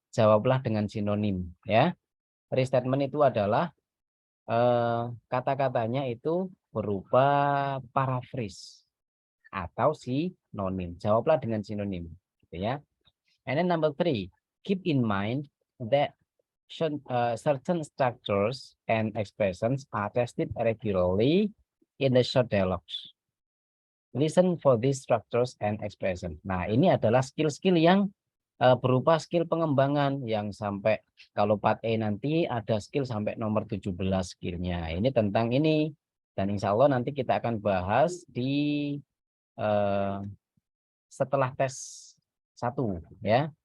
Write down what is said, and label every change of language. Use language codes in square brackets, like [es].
[id] Jawablah dengan sinonim ya. Restatement itu adalah kata-katanya itu berupa paraphrase atau sinonim. Jawablah dengan sinonim gitu ya. [en] And then number 3, keep in mind that certain structures and expressions are tested regularly in the short dialogues. Listen for these structures and expression. [id] Nah, ini adalah skill-skill yang berupa skill pengembangan yang sampai kalau part A nanti ada skill sampai nomor 17 skillnya. Ini tentang ini. Dan insya Allah nanti kita akan bahas di setelah tes 1 ya.